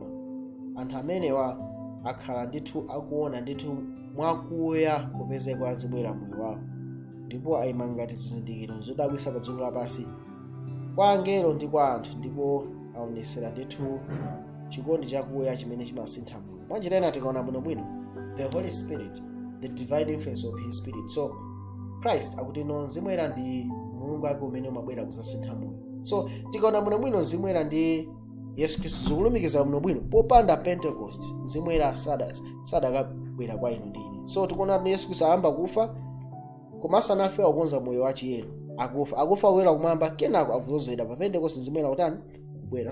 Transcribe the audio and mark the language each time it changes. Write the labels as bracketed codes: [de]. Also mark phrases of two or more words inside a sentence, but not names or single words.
[ny] Anthu amenewa akhala ndithu akuona ndithu mwakuya kupezeka kwa Mzimu Woyera moyo wawo, ndipo ayima ngati zizindikiro zodabwitsa pa dziko lapansi kwa angelo ndi kwa anthu, ndipo aonesera ndithu chikondi chakuya chimene chimasintha moyo. Mwanjira ina tikaona bwinobwino [en] the Holy Spirit, the divine influence of his spirit. [ny] So Christ akuti no Mzimu Woyera ndi Mulungu wake umene umabwera kusintha moyo. So tikaona bwinobwino Mzimu Woyera ndi Yesu Khristu zikulumikiza bwinobwino popanda Pentecost Mzimu Woyera sadakabwera kwa inu ndi ine. So tikuona Yesu Khristu ayamba kufa koma asanafe akukonza moyo wa chiyero, akufa kuwera kumwamba kenako akuzozedwa pa Pentecost Mzimu Woyera utani kubwera.